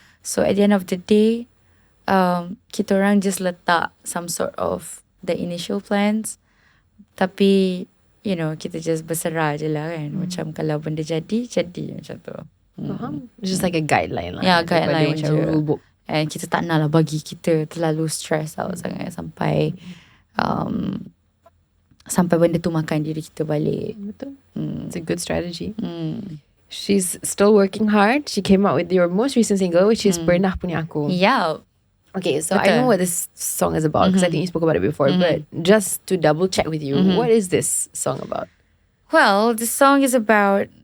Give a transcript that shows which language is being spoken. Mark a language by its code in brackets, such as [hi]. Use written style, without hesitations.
[en] So at the end of the day, [ms] kita orang [en] just [ms] letak [en] some sort of the initial plans, [ms] tapi [en] you know, [ms] kita [en] just [ms] berserah je lah kan. Macam kalau benda jadi macam tu. [en] It's just like a guideline [ms] lah. [en] Yeah, guideline [ms] macam je. [en] rule book. And [ms] kita tak nak lah bagi kita terlalu [en] stress out [ms] sangat sampai sampai benda tu makan diri kita balik. Betul. [en] It's a good strategy. She's still working hard. She came out with your most recent single, which is Pernah Punya Aku. Yeah. Okay, so I know what this song is about because I think you spoke about it before. But just to double check with you, what is this song about? Well, the song is about.